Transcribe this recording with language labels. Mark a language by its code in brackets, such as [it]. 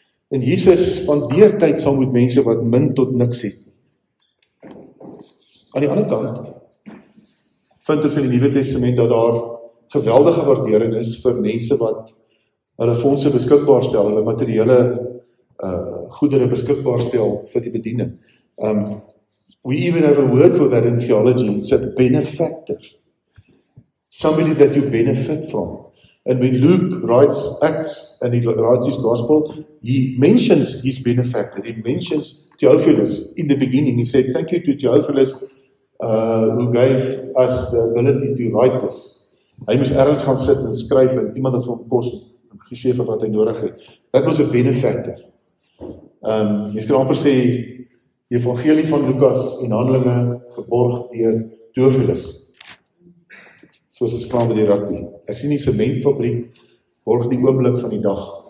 [af] En Jesus spandeer tyd saam met mense wat min tot niks het. Aan die ander kant vind ons in die Nuwe Testament dat daar geweldige waardering is vir mense wat hulle fondse beskikbaar stel, hulle materiële goedere beskikbaar stel vir die bediening. [en] We even have a word for that in theology. It's a benefactor. Somebody that you benefit from. And when Luke writes Acts and he writes his gospel, he mentions his benefactor. He mentions Theophilus in the beginning. He said, thank you to Theophilus who gave us the ability to write this. [af] Hy moes ergens gaan sit en skryf en iemand het hom kos gegee vir wat hy nodig het. [en] That was a benefactor. [af] Jy kan amper sê Die evangelie van Lukas en Handelinge geborg deur Theophilus. Soos gestaan by die rugby. Ek sien die sementfabriek borg die oomblik van die dag.